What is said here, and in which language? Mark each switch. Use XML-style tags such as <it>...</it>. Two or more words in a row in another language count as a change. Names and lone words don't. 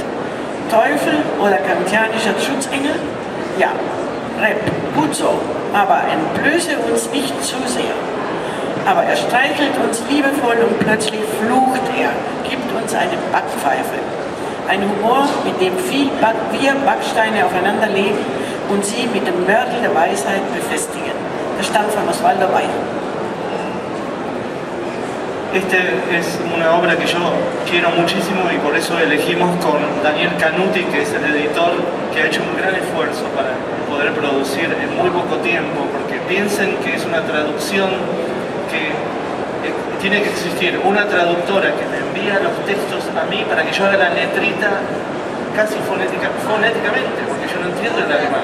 <de>Teufel oder kantianischer Schutzengel? Ja, Rep, gut so, aber entblöße uns nicht zu sehr. Aber er streichelt uns liebevoll und plötzlich flucht er, gibt uns eine Backpfeife. Ein Humor, mit dem wir Backsteine aufeinander legen und sie mit dem Mörtel der Weisheit befestigen. Das stammt von Osvaldo Bayer.</de> <es>Esta es una obra que yo quiero muchísimo y por eso elegimos con Daniel Canuti, que es el editor, que ha hecho un gran esfuerzo para poder producir en muy poco tiempo, porque piensen que es una traducción que tiene que existir una traductora que me envía los textos a mí para que yo haga la letrita casi fonéticamente, porque yo no entiendo el alemán.</es>